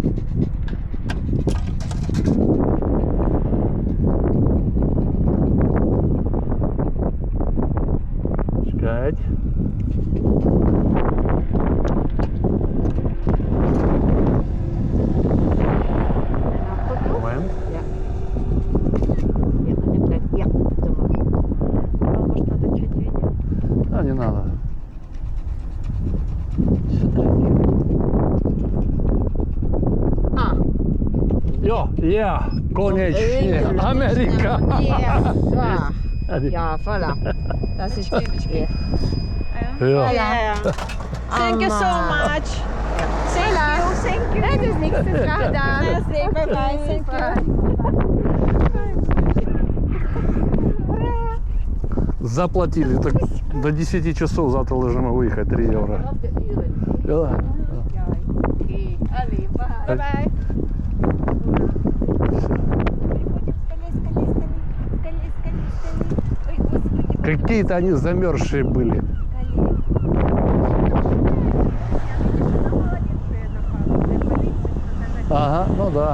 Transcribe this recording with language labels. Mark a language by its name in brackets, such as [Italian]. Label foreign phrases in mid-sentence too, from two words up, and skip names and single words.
[Russian] Чекать. Момент. [Dutch] Ja. Ja, neem dat. Ja, doe maar. [Russian] Ну, может, надо чуть видео А, не надо. сфотографировать. [Dutch] Ah. [Polish] Jo, ja, koniecznie. Ameryka. [Dutch] Ja, Adi. ja, voilà. Dat is het weer. Ja. Ja. [English] Thank you so much. Thank you, thank you. [Dutch] Het is niks te graag gedaan. [English] Bye bye, thank you. [Russian] Заплатили. Так до 10 часов завтра должны мы выехать. 3 евро. [Dutch] Op de uren. Ja. Oké, allee, bye. [English] Bye bye. [Russian] Какие-то они замерзшие были. Ага, ну да.